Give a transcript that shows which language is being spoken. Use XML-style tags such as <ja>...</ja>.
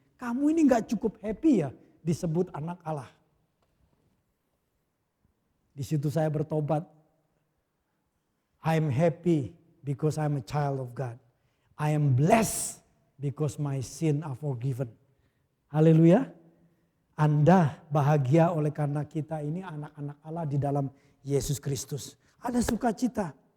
<id>Kamu ini gak cukup happy ya disebut anak Allah. Di situ saya bertobat.</id> <en>I'm happy because I'm a child of God. I am blessed because my sin are forgiven.</en> <id>Haleluya. Anda bahagia oleh karena kita ini anak-anak Allah di dalam Yesus Kristus. Ada sukacita.</id>